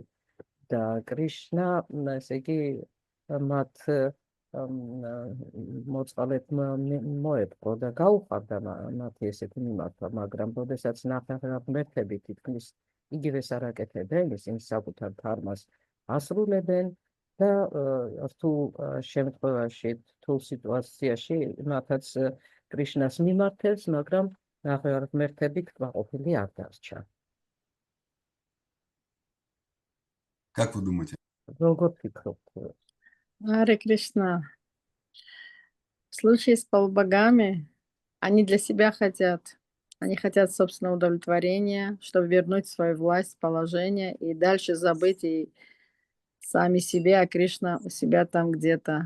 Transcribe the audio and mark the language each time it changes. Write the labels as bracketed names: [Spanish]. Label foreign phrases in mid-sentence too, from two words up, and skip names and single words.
[Georgian] და კრიშნა, ესე იგი, მათ მოწყალედ მოეპყრო და გაუხარდა მათი ესეთი მიმართვა, მაგრამ როდესაც ნახევარღმერთები თითქმის იგივეს არ აკეთებენ, ისინი საკუთარ დჰარმას ასრულებენ და რთულ შემთხვევაში, რთულ სიტუაციაში მათაც კრიშნას მიმართებს, მაგრამ ნახევარღმერთები კმაყოფილი არ დარჩა. [Russian] Как вы думаете? [Georgian] Როგორ ფიქრობთ? [Russian] Харе Кришна. В случае с полубогами они для себя хотят. Они хотят собственного удовлетворения, чтобы вернуть свою власть, положение и дальше забыть и сами себе, а Кришна у себя там где-то.